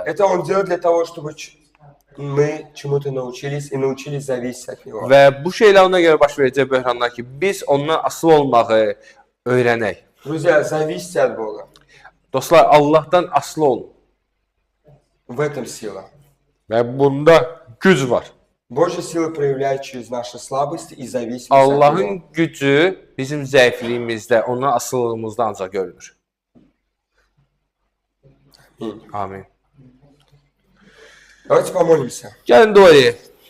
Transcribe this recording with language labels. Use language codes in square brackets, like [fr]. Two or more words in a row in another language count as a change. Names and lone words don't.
[ru] это Он делает для того, чтобы мы чему-то научились и научились зависеть от Него. [az] və bu şeylər ona görə baş verəcək böhranlar ki, biz ondan asılı olmağı öyrənək. [ru] Друзья, зависите от Бога. [az] Dostlar, Allahdan asılı olun [ru] В этом сила. [az] və bunda güc var. [ru] Божья сила проявляет через наши слабости и зависимость от Него. [az] Allahın gücü bizim zəifliyimizdə, ona asılılığımızda ancaq görünür. Amin. [ru] Давайте помолимся. [az] Gəlin dua edək.